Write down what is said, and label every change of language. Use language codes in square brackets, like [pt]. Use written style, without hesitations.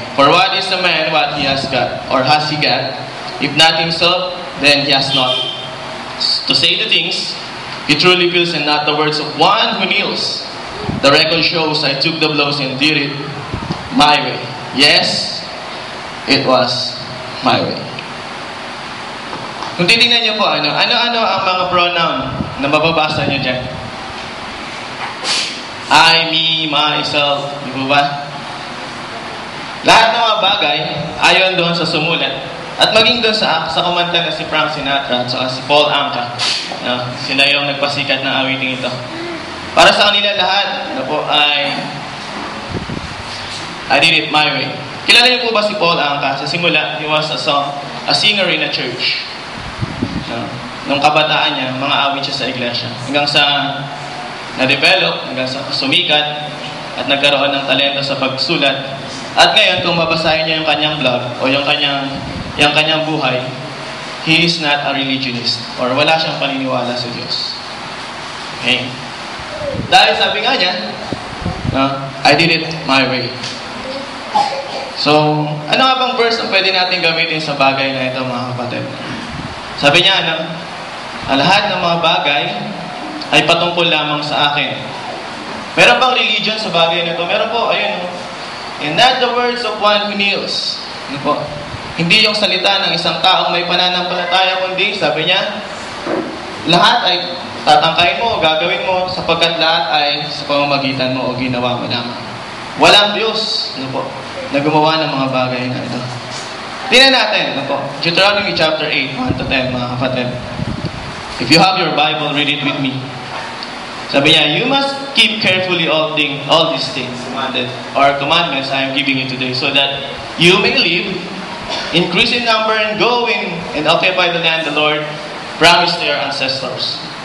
[en] For what is a man, what he has got, or has he got? If not himself, then he has not. To say the things he truly feels and not the words of one who kneels. The record shows I took the blows and did it my way. Yes, it was my way. [tl] Kung titingnan niyo po, ano-ano ang mga pronoun na mababasa niyo dyan? [en] I, me, myself, [tl] di po ba? Lahat ng mga bagay, ayon doon sa sumulat. At maging doon sa kumanta na si Frank Sinatra at si Paul Anka. Sila yung nagpasikat ng awiting ito. Para sa kanila lahat, ay [en] I did it my way. [tl] Kilala niyo po ba si Paul Anka? Sa simula, [en] he was a singer in a church. [tl] Nung kabataan niya, mga awit siya sa iglesia. Hanggang sa na-develop, hanggang sa sumikat, at nagkaroon ng talento sa pagsulat. At ngayon, kung babasahin niyo yung kanyang blog, o yung kanyang buhay, [en] he is not a religionist, [tl] or wala siyang paniniwala sa Diyos. Okay? Dahil sabi nga niya, [en] I did it my way. [tl] So, ano nga bang verse ang pwede natin gamitin sa bagay na ito, mga kapatid? Sabi niya, lahat ng mga bagay ay patungkol lamang sa akin. Meron bang religion sa bagay na ito? Meron po, ayun. [en] And not the words of one who kneels. [tl] Ano po? Hindi yung salita ng isang taong may pananampalataya, kundi, sabi niya, lahat ay tatangkayin mo, gagawin mo, sapagkat lahat ay sa pamamagitan mo o ginawa mo lamang. Walang Diyos, ano po, na gumawa ng mga bagay na ito. Tingnan natin, ano po, Deuteronomy chapter 8, 1-10, mga kapatid. [en] If you have your Bible, read it with me. [tl] Sabi niya, [en] you must keep carefully all these things commandments I am giving you today, so that you may live, increase in number, and go in and occupy the land the Lord promised to your ancestors.